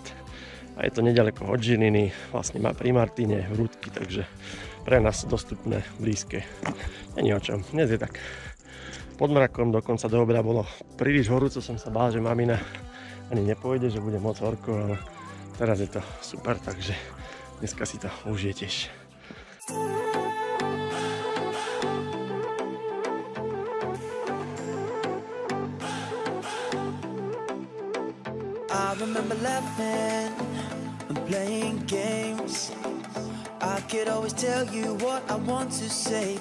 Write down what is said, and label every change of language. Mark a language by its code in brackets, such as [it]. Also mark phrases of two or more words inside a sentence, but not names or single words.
[sk] A je to nedaleko od Žiliny, vlastne má pri Martine, Vrútky, takže pre nás dostupné, blízke. Není o čom, dnes je tak pod mrakom, dokonca do obeda bolo príliš horúco, som sa bál, že mamina ani nepôjde, že bude moc horko, ale teraz je to super, takže dneska si to užije tiež. [en] I remember laughing and playing games. I could always tell you what I want to say.